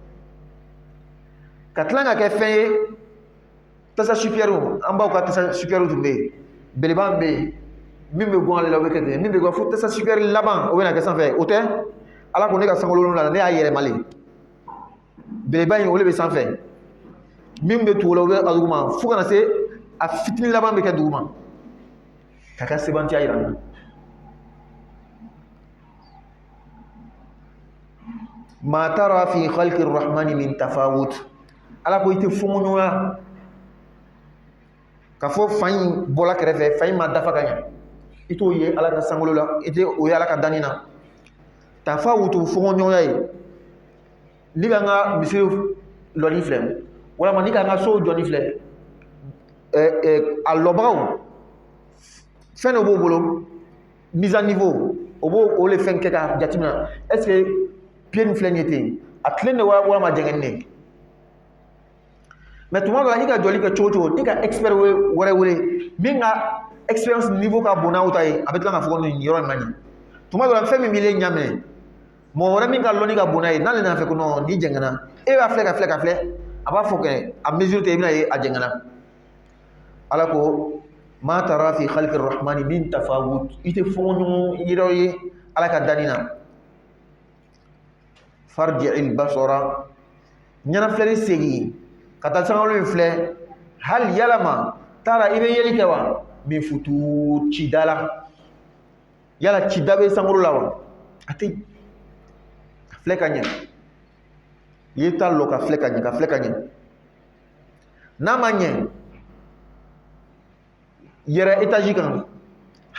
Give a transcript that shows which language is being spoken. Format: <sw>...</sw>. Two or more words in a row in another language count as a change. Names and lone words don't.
<bm>ka tila ka kɛ fɛn ye tasa supérieur an baw ka tasa supérieur tun bɛ yen belebeleba bɛ yen min bɛ gun ale la o bɛ kɛ ten min bɛ gun fo tasa supérieur laban o bɛ na kɛ sanfɛ o tɛ ala ko ne ka sankolo 7 ne y'a yɛlɛmalen belebeleba in o de bɛ sanfɛ min bɛ tugu o la o bɛ a duguma fo kana se a fitinin laban bɛ kɛ duguma ka ka sebantiya yira n na</bm> <ar>ما ترى في خلق الرحمن من تفاوت</ar> <bm>ala ko i tɛ fɔnɲɔgɔnya ka fɔ fa in bɔla kɛrɛfɛ fa in ma dafa ka ɲɛ i t'o ye ala ka sankolo la i tɛ o ye ala ka danni na tafawutu fɔnɲɔgɔnya ye ni ka n ka misiri lɔni filɛ walama ni ka n ka sow jɔni filɛ a lɔbagaw fɛn dɔ b'o bolo</bm> <fr>mise à niveau</fr> <bm>o b'o o le fɛn kɛ ka jateminɛ</bm> <fr>est ce que</fr> <bm>pied nin filɛ nin ye ten a tilen de walama jɛngɛni de mais tuma dɔ la i ka jɔli kɛ cogo cogo i ka expert wɛrɛ wele min ka</bm> <fr>expérience niveau</fr> <bm>ka bon n'aw ta ye a bɛ tila k'a fɔ ko nin yɔrɔ in man ɲi tuma dɔ la fɛn min b'i ɲɛ minɛ mɔgɔ wɛrɛ min ka lɔnni ka bon n'a ye n'ale nana fɛ ko non ni jɛngɛna e b'a filɛ ka filɛ a b'a fɔ kɛ a mesure tɛ i bɛna ye a jɛngɛna ala ko</bm> <ar>ما ترى في خلق الرحمن من تفاوت</ar> <bm>i tɛ fɔɲɔgɔn yɛrɛ ye ala ka danni na</bm> <ar>فارجع البصر</ar> <bm>ɲɛnafilɛli segin ka taa sankalo in filɛ hali yalama taara i bɛ yeli kɛ wa min futu cida la yala cida bɛ sankalo la wa a tɛ ka filɛ ka ɲɛ i ye ta lɔ ka filɛ ka ɲɛ n'a ma ɲɛ yɛrɛ étage kan hali</bm>